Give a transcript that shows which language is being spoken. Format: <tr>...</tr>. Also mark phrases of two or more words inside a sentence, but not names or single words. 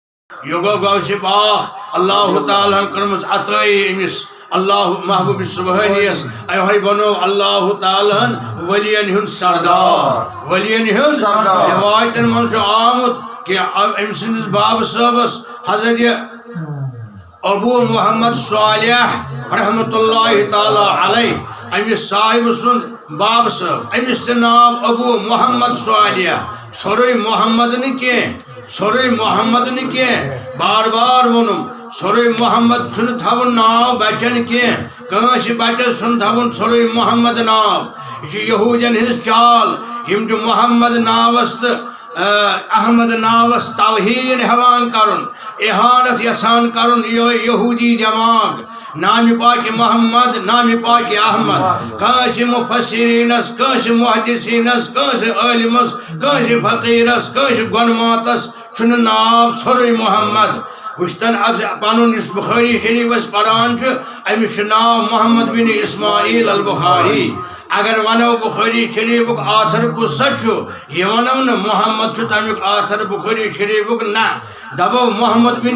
<ks>یوگو غوث پاک اللہ تعالیٰ کرمز عطائی امس اللہ محبوب سبحانیس ایوہی بنو اللہ تعالیٰ ولین ہن سردار ولین ہن سردار روایتن من چھو آمد کہ ام سندس باب صاحبس حضرت ابو محمد صالح</ks> <ar>رحمت اللہ تعالی علیہ</ar> <ks>امس صاحب سن باب صاحب امس نام ابو محمد صالح ژھوٚرُے محمد نہ کینٛہہ ژھوٚرُے محمد نہ کینٛہہ بار بار ووٚنُم ژھوٚرُے محمد چھُنہٕ تھاوُن ناو بچن کینٛہہ کٲنٛسہِ بچس چھُنہٕ تھاوُن ژھوٚرُے محمد ناو یہِ چھِ یہوٗدین ہٕنٛز چال یِم چھِ محمد ناوس تہٕ احمد ناوس توہین ہیوان کرن احانت یژھان کرن یہودی دماغ نام پاک محمد نام پاک احمد کٲنٛسہِ مفسرینس کٲنٛسہِ محدثینس کٲنٛسہِ عالمس کٲنٛسہِ فقیرس کٲنٛسہِ گۄنماتس چھُنہٕ ناو ژھوٚرُے محمد وٕچھتن پنُن یُس بخاری شریفس پران چھُ أمِس چھُ ناو محمد بن اسماعیل البخاری اگر ونو بخاری شریفک آتھر کُس سا چھُ یہِ ونو نہٕ محمد چھُ تمیُک آتھر بخاری شریفک نہ دپو محمد بن</ks>